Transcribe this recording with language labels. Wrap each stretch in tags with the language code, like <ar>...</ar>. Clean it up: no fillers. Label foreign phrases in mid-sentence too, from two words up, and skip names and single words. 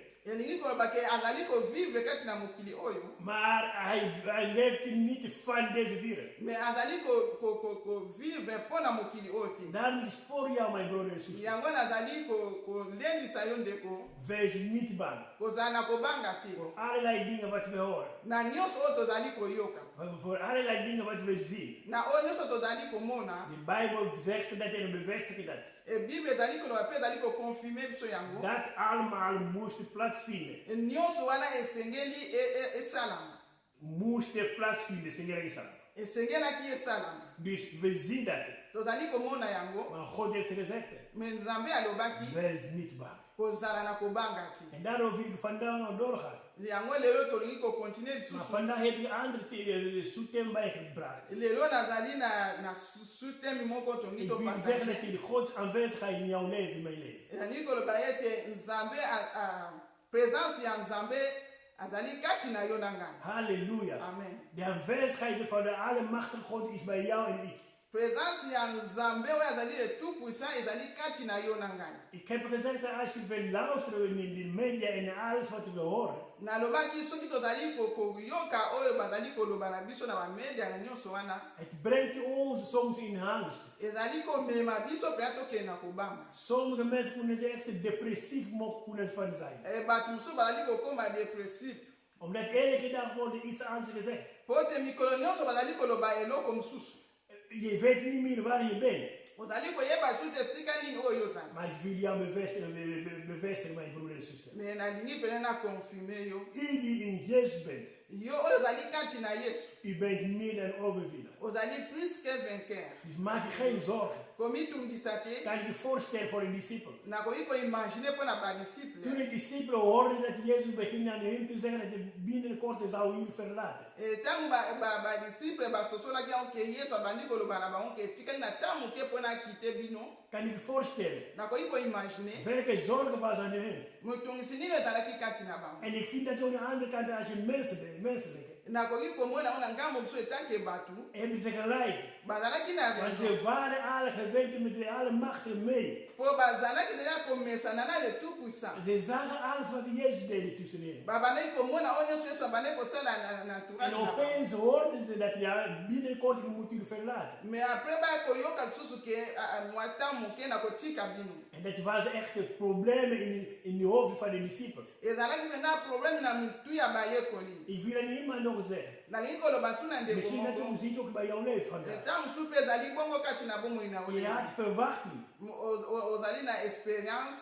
<ln>elingi koloba ke azali kovivre kati na mokili oyo.</ln> <nl>Maar hij leeft niet van deze wereld.</nl> <ln>Mais azali kovivre mpo na mokili oyo te.</ln> <nl>Daarom is voor jou, mijn broeder en zuster.</nl> <ln>Yango nazali kolendisa yo ndeko.</ln> <nl>Wees niet bang.</nl> <ln>Kozala na kobanga te.</ln> <nl>Voor allerlei dingen wat we horen.</nl> <ln>Na nyonso oyo tozali koyoka.</ln> <nl>Voor allerlei dingen wat we zien.</nl> <ln>Na oyo nyonso tozali komona.</ln> <nl>De Bijbel zegt dat en bevestigt dat.</nl> <ln>Bible ezali koloba mpe ezali kokonfirme biso yango.</ln> <nl>Dat allemaal moest plaatsvinden.</nl> <ln>Nyonso wana esengeli esalama.</ln> <nl>Moest plaatsvinden, Seigneur.</nl> <ln>Esengelaki esalama.</ln> <nl>Dus we zien dat.</nl> <ln>Tozali komona yango.</ln> <nl>Maar God heeft gezegd.</nl> <ln>Mais Nzambe alobaki.</ln> <nl>Wees niet bang.</nl> <ln>Kozala na kobanga te.</ln> <nl>En daarom wil ik vandaag nog doorgaan.</nl> <ln>Yango lelo tolingi kokontinue lisusu.</ln> <nl>Maar vandaag heb je andere soetem bijgebracht.</nl> <ln>Lelo nazali na sutemi moko tolingi</ln> <nl>Ik wil zeggen dat je de Gods aanwezigheid in jouw leven, in mijn leven.</nl> <ln>Yangi koloba ete Nzambe presence ya Nzambe azali kati na yo na ngai. Halleluja. Amen.</ln> <nl>De aanwezigheid van de Allemachtige God is bij jou en ik.</nl> <ln>Presence ya Nzambe oyo azali</ln> <fr>le tout puissant</fr> <ln>ezali kati na yo na ngai.</ln> <nl>Ik heb gezegd dat als je wil luisteren in de media en alles wat we horen.</nl> <ln>Nalobaki soki tozali koyoka oyo bazali koloba na biso na bamedia na nyonso wana.</ln> <nl>Het brengt ons soms in angst.</nl> <ln>Ezali komema biso mpenza tokende na kobanga.</ln> <nl>Sommige mensen kunnen ze echt depressief kunnen van zijn.</nl> <ln>Bato mosusu bazali kokoma depressif.</ln> <nl>Omdat elke dag wordt iets anders gezegd.</nl> <ln>Po ete mikolo nyonso bazali koloba eloko mosusu.</ln> <nl>Je weet niet meer waar je bent.</nl> <ln>Ozali koyeba su te esika nini oyo ozali.</ln> <nl>Maar ik wil jou bevestigen, mijn broeder en zuster.</nl> <ln>Me nalingi mpene na konfirme yo.</ln> <nl>U die in Jezus bent.</nl> <ln>Yo oyo ozali kati na Yesu.</ln> <nl>U bent meer dan overwinnaar.</nl> <ln>Ozali</ln> <fr>plus que vainqueur.</fr> <nl>Dus maak je geen zorgen.</nl> <ln>Komitungisa te.</ln> <nl>Kan je je voorstellen voor een discipel?</nl> <ln>Nakoki koimagine mpo na badisciple.</ln> <nl>Toen de discipelen hoorden dat Jezus begint aan hen te zeggen dat hij binnenkort zou hier verlaten.</nl> <ln>Ntango badisciple basosolaki yango ke Yesu abandi koloba na bango ke etikali na ntango moke mpo na kite bino.</ln> <nl>Kan je je voorstellen?</nl> <ln>Nakoki koimagine.</ln> <nl>Welke zorgen was aan hen?</nl> <ln>Motungisi nini ezalaki kati na bango.</ln> <nl>En ik vind dat aan de andere kant als je menselijk.</nl> <ln>Nakoki komona ona ngambo mosusu etanke bato.</ln> <nl>Hebben ze gelijk.</nl> <ln>Bazalaki na</ln> <nl>Want ze waren alle geweten met alle machten mee.</nl> <ln>Po bazalaki deja komesana na</ln> <fr>le tout puissant.</fr> <nl>Ze zagen alles wat Jezus deed tussen hen.</nl> <ln>Babandaki komona oyo nyonso Yesu abandaki kosala na entourage.</ln> <nl>En opeens hoorden ze dat ja, binnenkort je moet jullie verlaten.</nl> <fr>Mais après</fr> <ln>bakoyoka lisusu ke mwata moke na kotika bino.</ln> <nl>En dat was echt problemen in de hoofd van de discipelen.</nl> <ln>Ezalaki mpenza problème na mitu ya bayekoli.</ln> <nl>Ik wil aan iemand nog zeggen.</nl> <ln>Nalingi koloba su na ndeko</ln> <nl>Misschien dat</nl> <ln>moko.</ln> <nl>u ziet ook bij jouw leven vandaag.</nl> <ln>Eta mosusu mpe ezali bongo kati na bomoi na</ln> <nl>Je</nl> <ln>oyo.</ln> <nl>had verwachting.</nl> <ln>Ozali na expérience.</ln>